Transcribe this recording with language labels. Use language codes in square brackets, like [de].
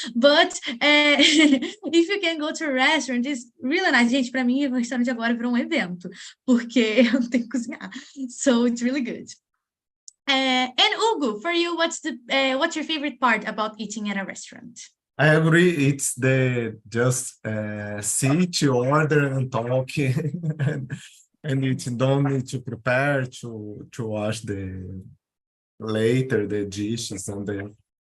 [en] But if you can go to a restaurant, it's really nice. [pt] Gente, pra mim, o restaurante agora virou um evento, porque eu não tenho que cozinhar. [en] So it's really good. And Hugo, for you, what's your favorite part about eating at a restaurant? I agree. It's the just sit, order, and talk, and you don't need to prepare to wash later the dishes and the.